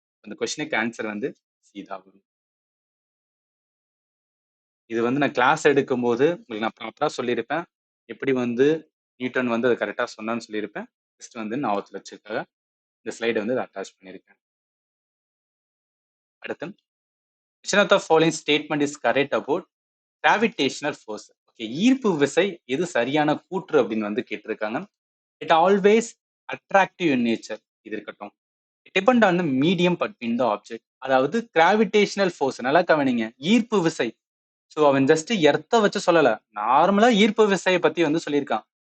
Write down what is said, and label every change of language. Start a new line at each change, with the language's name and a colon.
Tamil: அந்த கொஸ்டினுக்கு ஆன்சர் வந்து சீதா வரும். இது வந்து நான் கிளாஸ் எடுக்கும்போது உங்களுக்கு நான் ப்ராப்பரா சொல்லியிருப்பேன், எப்படி வந்து நியூட்டன் வந்து அதை கரெக்டாக சொன்னான்னு சொல்லியிருப்பேன். ஜஸ்ட் வந்து ஞாபகத்தில் வச்சுருக்காங்க, இந்த ஸ்லைடை வந்து அட்டாச் பண்ணியிருக்கேன். அடுத்து,
English: which of the following statement is correct about gravitational force?
Tamil: Okay, ஈர்ப்பு விசை எது சரியான கூற்று அப்படின்னு வந்து கேட்டிருக்காங்க.
English: It always attractive in nature.
Tamil: இது இருக்கட்டும்.
English: It depend on the medium between the object.
Tamil: அதாவது கிராவிடேஷனல் ஃபோர்ஸ் நல்லா கவனிங்க, ஈர்ப்பு விசை. ஸோ அவன் ஜஸ்ட் எர்த்த வச்சு சொல்லல, நார்மலா ஈர்ப்பு விசையை பத்தி வந்து சொல்லியிருக்கான்.